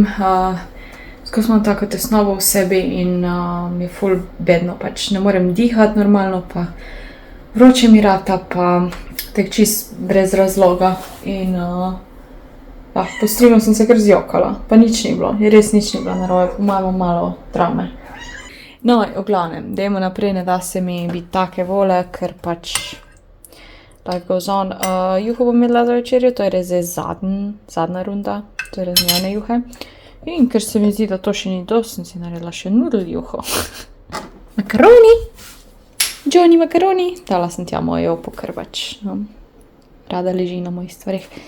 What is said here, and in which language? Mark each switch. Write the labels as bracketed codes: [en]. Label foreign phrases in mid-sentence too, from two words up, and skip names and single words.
[sl] Skozi imam tako tesnobo v sebi in mi je ful bedno, pač ne morem dihati normalno, pa vroče mi rata, pa tek čist brez razloga in po streamu sem se kar zjokala, pa nič ni bilo, res nič ni bilo narobe, imamo malo travme. No, v glavnem, dajmo naprej, ne da se mi biti take vole, ker pač [en] life goes on. [sl] Juho bom jedla za večerjo, to je res zdaj zadnja runda, to je res njene juhe. In ker se mi zdi, da to še ni dosti, sem si naredila še nudel juho. Makaroni! Johnny makaroni! Dala sem tja mojo opo, ker pač rada leži na mojih stvarih.